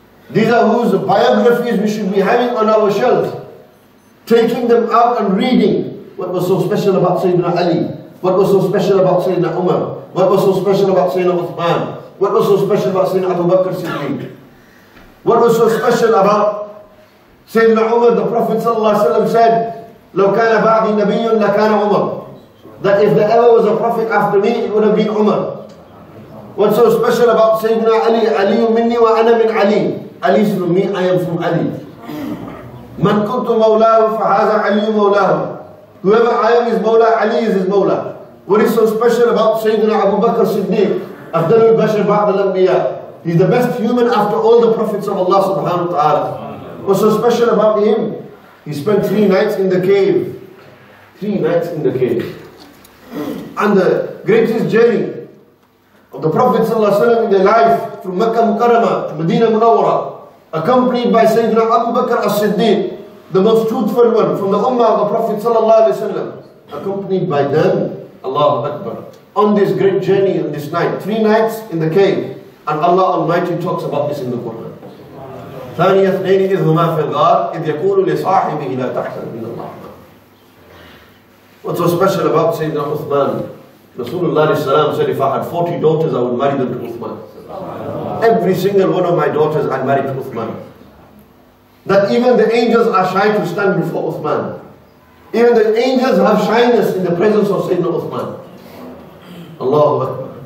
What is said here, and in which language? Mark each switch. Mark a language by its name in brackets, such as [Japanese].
[English] These are whose biographies we should be having on our shelves, taking them out and reading. What was so special about Sayyidina Ali? What was so special about Sayyidina Umar? What was so special about Sayyidina Uthman? What was so special about Sayyidina Abu Bakr Siddiq? What was so special about Sayyidina Umar? The Prophet ﷺ said, [Arabic] لو كان بعدي نبي لكان عمر. [English] That if there ever was a prophet after me, it would have been Umar. What's so special about Sayyidina Ali? [Arabic] Ali minni wa ana min Ali. [English] Ali is from me, I am from Ali. [Arabic] Man kuntu mawlahu fahaza Ali mawlahu. [English] Whoever I am is Mawla, Ali is his Mawla. What is so special about Sayyidina Abu Bakr Siddiq? [Arabic] Afdalul Bashar Ba'd al-Anbiya. [English] He's the best human after all the prophets of Allah subhanahu wa ta'ala. What's so special about him? He spent 3 nights in the cave. 3 nights in the cave. And the greatest journey of the Prophet ﷺ in their life from Makkah Mukarramah to Medina Munawwara, accompanied by Sayyidina Abu Bakr as-Siddiq, the most truthful one from the Ummah of the Prophet ﷺ, accompanied by them, Allahu Akbar, on this great journey in this night, 3 nights in the cave. And Allah Almighty talks about this in the Quran. [Arabic] ثاني اثنين إذ هما في الغار إذ يقول لصاحبه لا تحزن إن الله معنا. [English] What's so special about Sayyidina Uthman? Rasulullah said, if I had 40 daughters, I would marry them to Uthman. Every single one of my daughters I'd marry to Uthman. That even the angels are shy to stand before Uthman. Even the angels have shyness in the presence of Sayyidina Uthman. Allahu Akbar.